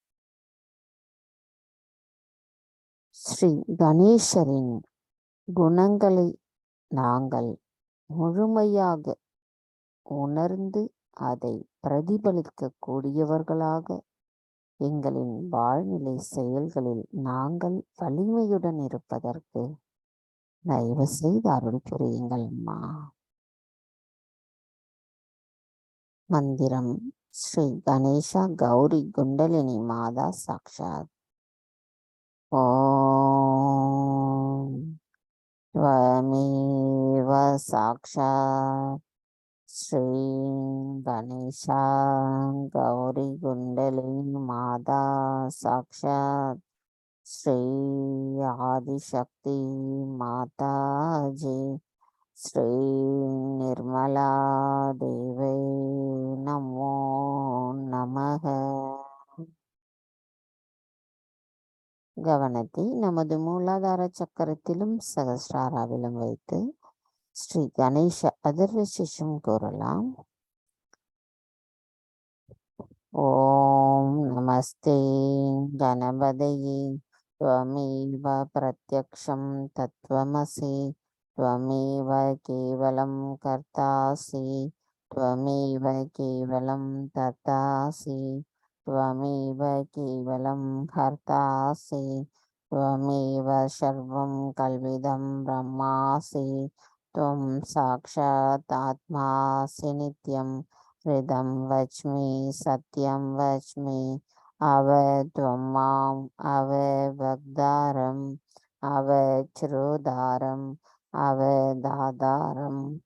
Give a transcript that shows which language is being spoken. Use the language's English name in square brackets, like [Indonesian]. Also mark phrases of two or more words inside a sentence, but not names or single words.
[Tamil] ஸ்ரீ கணேசரின் குணங்களை நாங்கள் முழுமையாக உணர்ந்து அதை பிரதிபலிக்க கூடியவர்களாக எங்களின் வாழ்நிலை செயல்களில் நாங்கள் வலிமையுடன் இருப்பதற்கு தயவு செய்து அருள் புரியுங்கள் அம்மா. [Sanskrit] मन्त्रम् श्री गणेशा गौरी कुण्डलिनी माता साक्षात्. ஓம் त्वमेव साक्षात् श्री गणेशा गौरी कुंडलिनी माता साक्षात् श्री आदिशक्ति माता जी श्री निर्मला देवे नमो नमः. [Tamil] கவனத்தை நமது மூலாதார சக்கரத்திலும் சகஸ்ராராவிலும் வைத்து ஸ்ரீ கணேச அதர்வசிஷம் கூறலாம். [Sanskrit] ओम् नमस्ते गणपतये त्वमेव प्रत्यक्षं तत्त्वमसि त्वमेव केवलं कर्तासि त्वमेव केवलं तर्तासि त्वमेव केवलं हर्तासि त्वमेव सर्वं कल्विदं ब्रह्मासि त्वं साक्षात् आत्मासि नित्यं हृदं वच्मि सत्यं वच्मि त्वं माम् भक्तारम् श्रोतारम् दातारम्